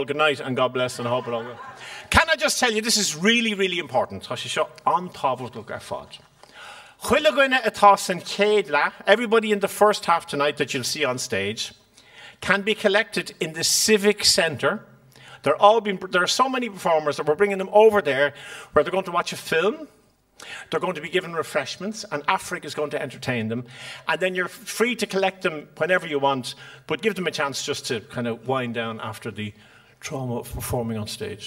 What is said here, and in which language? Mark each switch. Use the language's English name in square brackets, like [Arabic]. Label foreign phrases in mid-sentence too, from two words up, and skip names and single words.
[English] Good night and God bless, and I hope it all goes. Can I just tell you, this is really, really important. [Irish] On tábhachtach ar fad. Chuile goine atá san chéad le, [English] everybody in the first half tonight that you'll see on stage can be collected in the Civic Centre. There are so many performers that we're bringing them over there where they're going to watch a film. They're going to be given refreshments, and Africa is going to entertain them. And then you're free to collect them whenever you want, but give them a chance just to kind of wind down after the trauma of performing on stage.